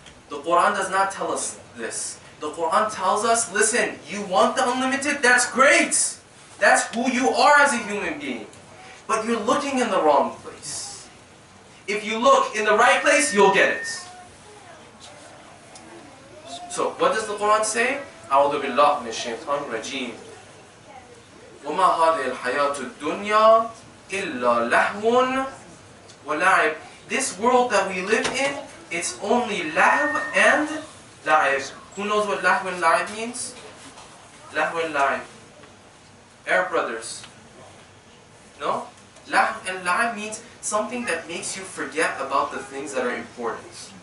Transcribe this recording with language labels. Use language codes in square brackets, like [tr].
[en] The Quran does not tell us this. The Quran tells us, listen, you want the unlimited? That's great. That's who you are as a human being. But you're looking in the wrong place. If you look in the right place, you'll get it. So, what does the Quran say? [ar] أعوذ بالله من الشيطان الرجيم. وما هذه الحياة الدنيا إلا لهو ولعب. [en] This world that we live in, it's only lahw and la'ib. Who knows what lahw and la'ib means? Lahw and la'ib. Arab brothers. No? Lahw and la'ib means something that makes you forget about the things that are important.